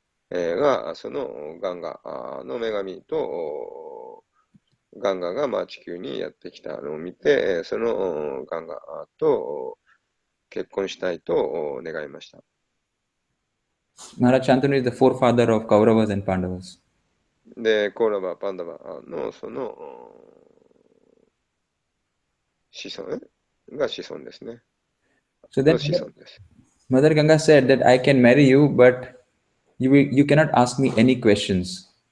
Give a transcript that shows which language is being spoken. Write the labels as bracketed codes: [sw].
[ja] が、そのガンガの女神とガンガが地球にやってきたのを見て、そのガンガと結婚したいと願いました。 [en] Maharaj Shantanu is the forefather of Kauravas and Pandavas. [ja] で、コーラバ、パンダバのその子孫が子孫ですね。 [en] So then Mother Ganga said that I can marry you, but you cannot ask me any questions.